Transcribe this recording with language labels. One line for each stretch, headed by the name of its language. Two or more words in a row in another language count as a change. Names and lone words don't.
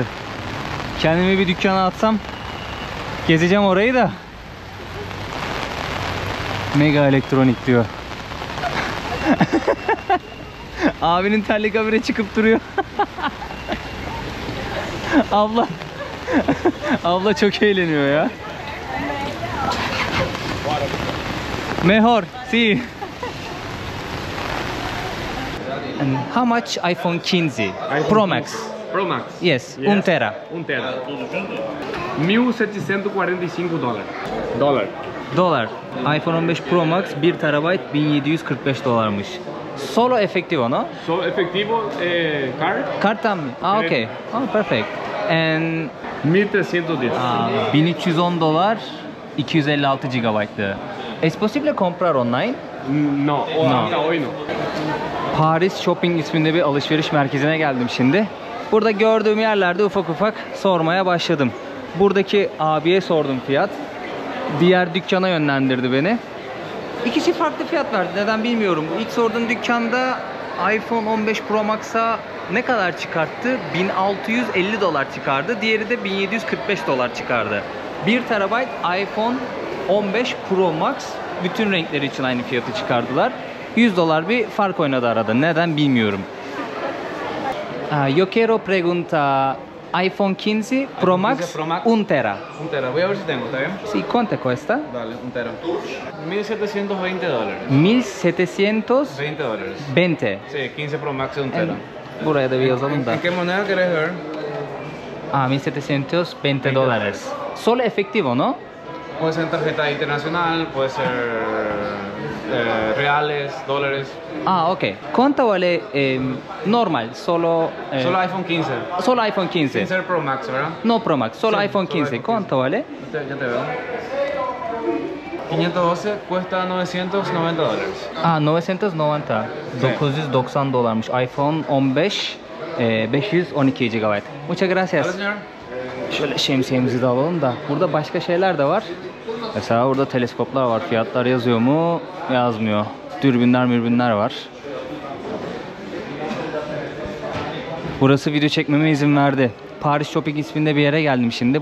Turkish: Kendimi bir dükkana atsam gezeceğim orayı da. Mega elektronik diyor. Abinin terlik habire çıkıp duruyor. Abla çok eğleniyor ya.
Spanish: Mejor, sí.
English: And how much iPhone 15 Pro Max? Pro Max. Yes, 1 tera. 1 tera. $1.745
Turkish: Dolar. iPhone 15 Pro Max 1 terabayt 1745 dolarmış.
Spanish: Solo efectivo, no? So efectivo, card,
Turkish: Karttan mı?
English: Ah, okay. Oh, perfect. And 1310.
Turkish: 1310 dolar 256 GB'tı.
Spanish: Es posible comprar online? No, hasta hoy no.
Turkish: Paris Shopping isminde bir alışveriş merkezine geldim şimdi. Burada gördüğüm yerlerde ufak ufak sormaya başladım. Buradaki abiye sordum fiyat. Diğer dükkana yönlendirdi beni. İkisi farklı fiyat verdi. Neden bilmiyorum. İlk sorduğum dükkanda iPhone 15 Pro Max'a ne kadar çıkarttı? 1650 dolar çıkardı. Diğeri de 1745 dolar çıkardı. 1 terabayt iPhone 15 Pro Max bütün renkleri için aynı fiyatı çıkardılar. 100 dolar bir fark oynadı arada. Neden bilmiyorum.
Spanish: Yo quiero preguntar iPhone 15 Pro Max 1 tera. 1 tera, voy a ver si tengo, ¿está bien? Sí, ¿cuánto cuesta? Dale, 1 tera. $1.720. 1720. 20. Sí, 15 Pro Max de 1 tera.
Turkish: Buraya da bir yazalım da.
Spanish: ¿En qué moneda querés ver? 1720 dólares. Solo efectivo, ¿no? Puede ser en tarjeta internacional, puede ser reales, dólares. Ah, ok. ¿Cuánto vale normal? Solo, Solo iPhone 15. solo iPhone 15. 15 Pro Max, ¿verdad? No Pro Max, solo Sí, iPhone solo 15. iPhone ¿Cuánto vale? Ya te veo. 512 cuesta 990 dólares. Aa 990. Sí.
Turkish: 990 dolarmış. iPhone 15 512 GB.
Spanish: Muchas gracias. ¿Vale, señor?
Turkish: Şöyle şemsiyemizi de alalım da. Burada başka şeyler de var. Mesela burada teleskoplar var. Fiyatlar yazıyor mu? Yazmıyor. Dürbünler var. Burası video çekmeme izin verdi. Paris Shopping isminde bir yere geldim şimdi.